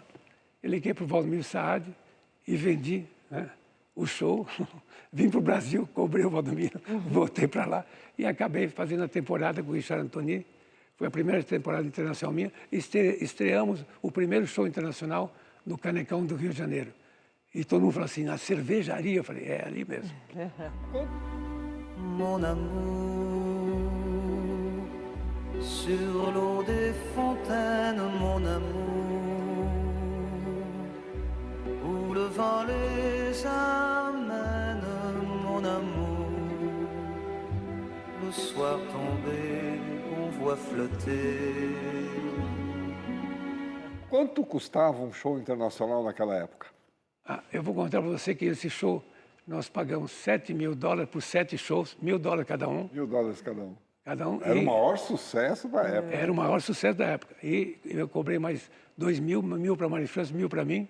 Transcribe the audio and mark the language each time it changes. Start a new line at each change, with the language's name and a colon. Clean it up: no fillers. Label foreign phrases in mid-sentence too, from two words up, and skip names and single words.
Portuguese: Eu liguei para o Valdomiro Saad e vendi, né, o show, vim para o Brasil, cobrei o Valdomiro, voltei para lá e acabei fazendo a temporada com o Richard Anthony. Foi a primeira temporada internacional minha. Estreamos o primeiro show internacional no Canecão do Rio de Janeiro. E todo mundo falou assim, na cervejaria. Eu falei, é ali mesmo.
French: Mon amour, sur l'eau des fontaines, mon amour, où le vent les amène, mon amour, le soir tombé, on vois flotter.
Portuguese: Quanto custava um show internacional naquela época? Eu vou contar para você que esse show, nós pagamos $7.000 por 7 shows, $1.000 cada um. $1.000 cada um. Cada um. Era o maior sucesso da época. Era o maior sucesso da época. E eu cobrei mais 2.000, 1.000 para a Maria França, 1.000 para mim.